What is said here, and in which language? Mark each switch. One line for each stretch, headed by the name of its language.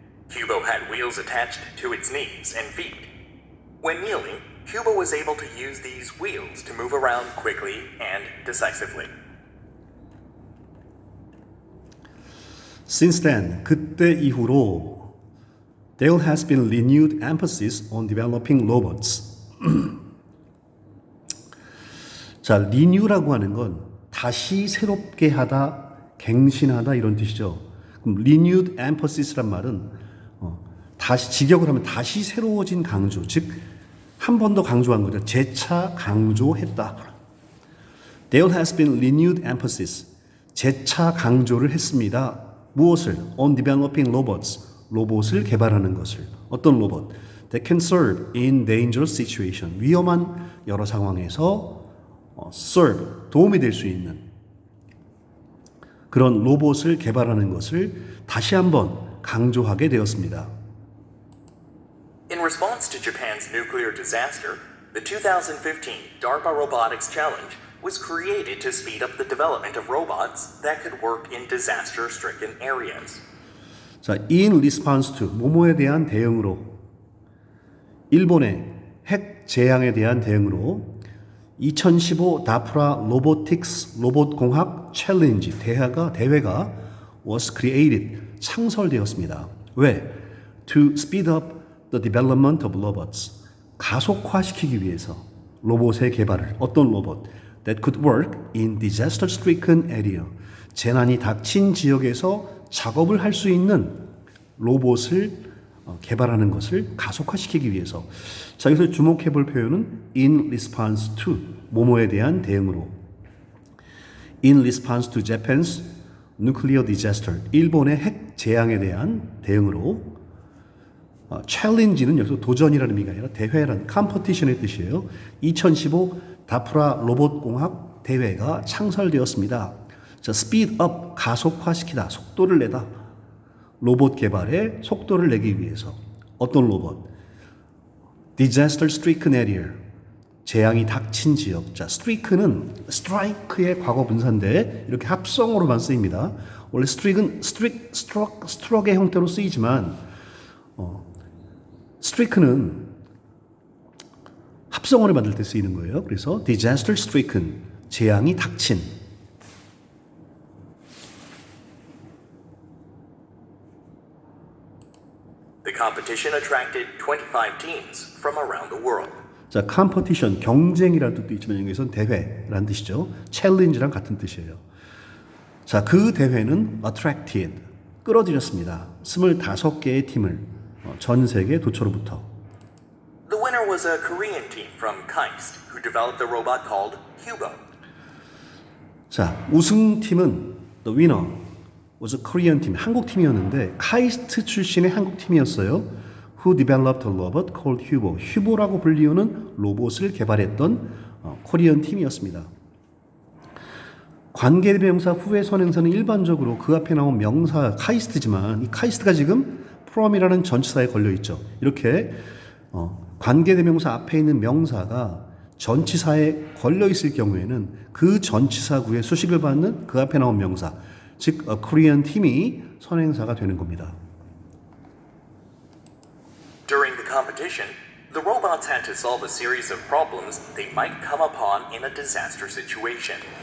English: Hubo had wheels attached to its knees and feet. When kneeling, Hubo was able to use these wheels to move around quickly and decisively. Since then,
Korean: 그때 이후로
English: there has been renewed emphasis on developing robots.
Korean: 자, renew라고 하는 건 다시 새롭게 하다, 갱신하다 이런 뜻이죠. 그럼 renewed emphasis,란 말은 다시 직역을 하면 다시 새로워진 강조, 즉 한 번 더 강조한 거죠. 재차 강조했다.
English: There has been renewed emphasis.
Korean: 재차 강조를 했습니다. 무엇을?
English: On developing robots.
Korean: 로봇을 개발하는 것을. 어떤 로봇?
English: That can serve in dangerous situation.
Korean: 위험한 여러 상황에서 serve, 도움이 될 수 있는 그런 로봇을 개발하는 것을 다시 한번 강조하게 되었습니다.
English: In response to Japan's nuclear disaster, the 2015 DARPA Robotics Challenge was created to speed up the development of robots that could work in disaster-stricken areas.
Korean: 자,
English: in response to,
Korean: 뭐뭐에 대한 대응으로, 일본의 핵 재앙에 대한 대응으로 2015 다프라 로보틱스 로봇공학 챌린지 대회가
English: was created,
Korean: 창설되었습니다. 왜?
English: To speed up the development of robots,
Korean: 가속화시키기 위해서 로봇의 개발을. 어떤 로봇?
English: That could work in disaster-stricken area,
Korean: 재난이 닥친 지역에서 작업을 할 수 있는 로봇을 개발하는 것을 가속화시키기 위해서. 자, 여기서 주목해 볼 표현은
English: in response to,
Korean: 뭐뭐에 대한 대응으로.
English: In response to Japan's nuclear disaster,
Korean: 일본의 핵 재앙에 대한 대응으로. 챌린지는 여기서 도전이라는 의미가 아니라 대회라는 컴퍼티션의 뜻이에요. 2015 다프라 로봇공학 대회가 창설되었습니다. 자,
English: speed up,
Korean: 가속화시키다, 속도를 내다. 로봇 개발에 속도를 내기 위해서. 어떤 로봇?
English: Disaster stricken area,
Korean: 재앙이 닥친 지역. 자, strike는 strike의 과거 분사인데 이렇게 합성어로만 쓰입니다. 원래 stroke의 형태로 쓰이지만 strike는 합성어를 만들 때 쓰이는 거예요. 그래서
English: disaster stricken,
Korean: 재앙이 닥친.
English: The competition attracted 25 teams from around the world.
Korean: 자, 컴피티션, 경쟁이라는 뜻도 있지만 여기서는 대회라는 뜻이죠. 챌린지랑 같은 뜻이에요. 자, 그 대회는 attracted, 끌어들였습니다. 25개의 팀을 전 세계 도처로부터.
English: The winner was a Korean team from KAIST who developed a robot called Hubo.
Korean: 자, 우승팀은
English: the winner was a Korean team,
Korean: 한국 팀이었는데 카이스트 출신의 한국 팀이었어요.
English: Who developed a robot called Hubo.
Korean: 휴보라고 불리우는 로봇을 개발했던 코리안 팀이었습니다. 관계대명사 후에 선행사는 일반적으로 그 앞에 나온 명사 카이스트지만 이 카이스트가 지금 from이라는 전치사에 걸려 있죠. 이렇게 관계대명사 앞에 있는 명사가 전치사에 걸려 있을 경우에는 그 전치사구의 수식을 받는 그 앞에 나온 명사, 즉 코리안 팀이 선행사가 되는 겁니다.
English: During the competition, the robots had to solve a series of problems they might come upon in a disaster situation.